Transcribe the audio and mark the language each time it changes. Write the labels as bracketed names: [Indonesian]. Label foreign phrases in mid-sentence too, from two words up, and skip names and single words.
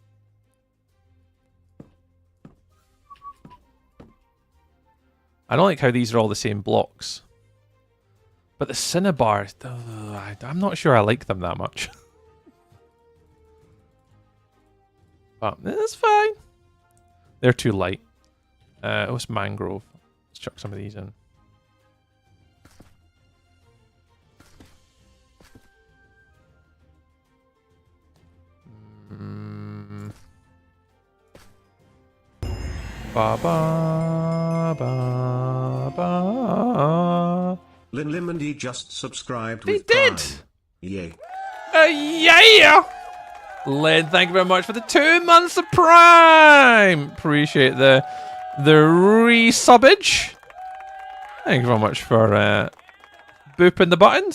[English] I don't like how these are all the same blocks, but the Cinnabars, I'm not sure I like them that much. But it's fine. They're too light. What's mangrove? Let's chuck some of these in. Ba ba ba ba. Lin Limondy just subscribed They with did! Prime. Yay. Yeah! Lynn, thank you very much for the 2 months of Prime! Appreciate the resubbage. Thank you very much for booping the buttons.